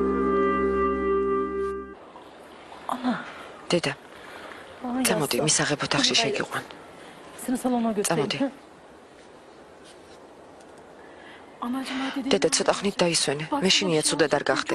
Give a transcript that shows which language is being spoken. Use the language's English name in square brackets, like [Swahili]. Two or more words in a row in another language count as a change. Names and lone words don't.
[Georgian] დედა, წამოდი, მისაღებ ოთახში შეგიყვან. [Turkish] Seni salona götüreyim. [Georgian] წამოდი. [Turkish] Anacığım hadi dedim. [Georgian] დედა, ცოტა ხნით დაისვენე. [Turkish] Bak, [Georgian] მე შინია ცუდად არ გახდე.